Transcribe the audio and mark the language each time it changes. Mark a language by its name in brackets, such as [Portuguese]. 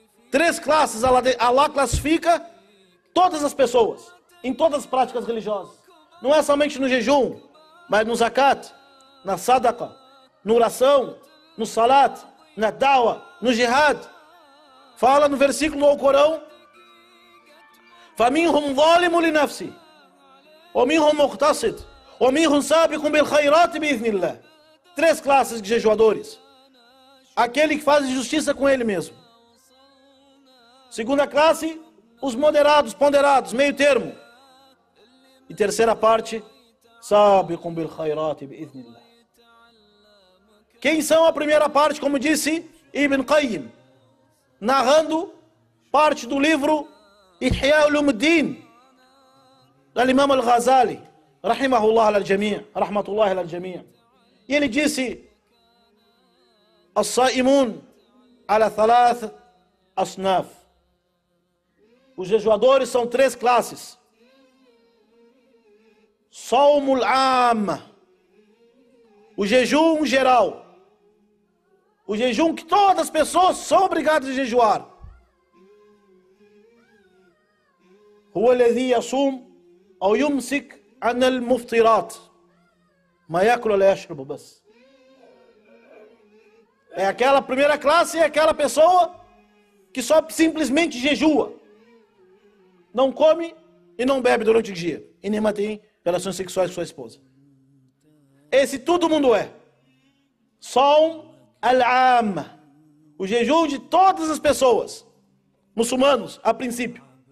[Portuguese] Três classes Allah classifica todas as pessoas, em todas as práticas religiosas. Não é somente no jejum, mas no zakat, na sadaqa, na oração, no salat, na dawa, no jihad. Fala no versículo do Alcorão: [Arabic] فَمِنْهُمْ ظَالِمٌ لِنَفْسِهِ وَمِنْهُمْ مُقْتَصِدٌ وَمِنْهُمْ سَابِقٌ بِالْخَيْرَاتِ بِإِذْنِ اللَّهِ. [Portuguese] Três classes de jejuadores. Aquele que faz justiça com ele mesmo. Segunda classe, os moderados, ponderados, meio termo. E terceira parte, [Arabic] سَابِقٌ بِالْخَيْرَاتِ بِإِذْنِ اللَّهِ. [Portuguese] Quem são a primeira parte, como disse Ibn Qayyim, narrando parte do livro Ihya Ulumuddin, do Imam al-Ghazali, rahimahullah al-jami', rahmatullahi al-jami'. E ele disse: As-sa'imun ala thalath asnaf. Os jejuadores são três classes. Sawmul amma, o jejum geral. O jejum que todas as pessoas são obrigadas a jejuar. [Arabic] هو الذي يصوم أو يمسك عن المفطرات ما يأكل ولا يشرب بس. [Portuguese] É aquela primeira classe, é aquela pessoa que só simplesmente jejua, não come e não bebe durante o dia, e nem mantém relações sexuais com sua esposa. Esse todo mundo é. Sawm al-amma, o jejum de todas as pessoas, muçulmanos, a princípio.